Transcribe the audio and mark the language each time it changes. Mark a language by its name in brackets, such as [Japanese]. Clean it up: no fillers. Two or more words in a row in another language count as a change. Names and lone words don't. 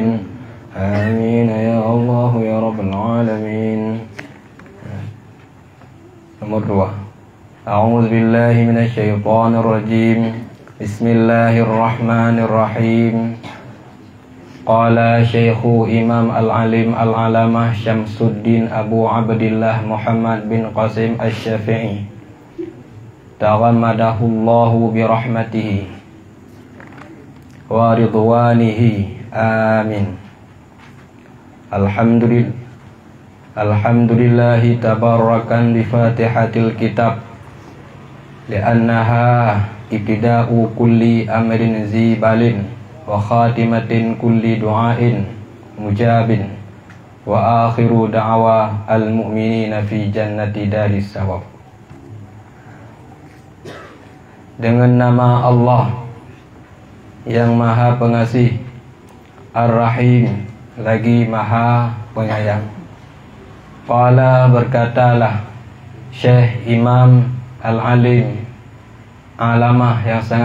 [Arabic] آمين يا الله يا رب العالمين. [Indonesian] Nomor 2. [Arabic] أعوذ بالله من الشيطان الرجيم. بسم الله الرحمن الرحيم. قال الشيخ الإمام العالم العلامة شمس الدين أبو عبد الله محمد بن قاسم الشافعي تغمده الله برحمته ورضوانه. Amin. الحمد لله تبركا بفاتحة الكتاب لأنها ابتداء كل أمر ذي بال وخاتمة كل دعاء مجاب وآخر دعوى المؤمنين في جنة دار الثواب. [Indonesian] Dengan nama Allah yang Maha Pengasih, Ar-Rahim, lagi Maha Penyayang. Qala, berkatalah Syekh Imam Al-Alim, Alamah yang sangat